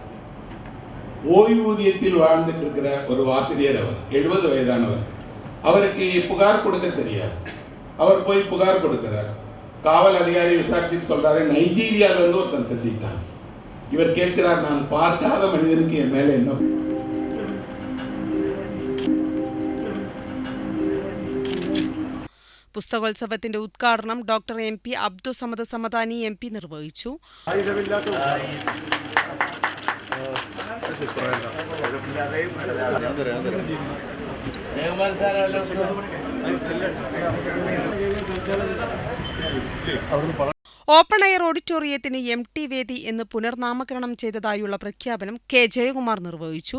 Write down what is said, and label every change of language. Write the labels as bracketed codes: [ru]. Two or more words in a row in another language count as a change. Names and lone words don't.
[ta] ஓய்வூதியத்தில் வாழ்ந்துட்டு இருக்கிற ஒரு ஆசிரியர், அவர் 70 வயதானவர். அவருக்கு புகார் கொடுக்க தெரியாது. அவர் போய் புகார் கொடுக்கிறார். காவல் அதிகாரி விசாரிச்சுட்டு சொல்றாரு, நைஜீரியாவிலிருந்து ஒருத்தன் திருடிட்டான். இவர் கேட்கிறார், நான் பார்க்காத மனிதனுக்கு என் மேலே என்ன? [ml] പുസ്തകോത്സവത്തിന്റെ ഉദ്ഘാടനം ഡോക്ടർ MP അബ്ദുസമദ് സമദാനി MP നിർവഹിച്ചു. ഓപ്പൺ എയർ ഓഡിറ്റോറിയത്തിന് MT വേദി എന്ന് പുനർനാമകരണം ചെയ്തതായുള്ള പ്രഖ്യാപനം K ജയകുമാർ നിർവഹിച്ചു.